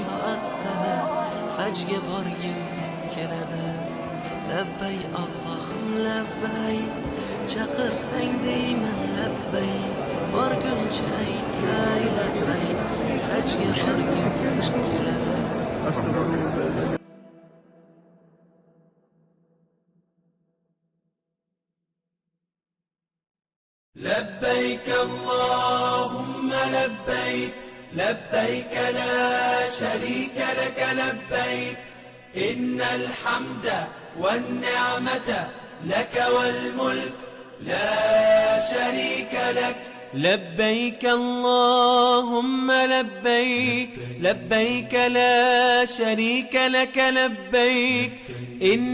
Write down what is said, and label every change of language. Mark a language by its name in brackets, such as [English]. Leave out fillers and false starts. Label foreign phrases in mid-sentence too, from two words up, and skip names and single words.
[Uzbek] Hacga borgim keladi. Labbay Allohim labbay. Chaqirsang deyman labbay. Borguncha aytay labbay. Hajga borgim keladi. [Arabic] لبيك اللهم لبيك لبيك لا شريك لك لبيك إن الحمد والنعمة لك والملك لا شريك لك لبيك اللهم لبيك لبيك لا شريك لك لبيك إن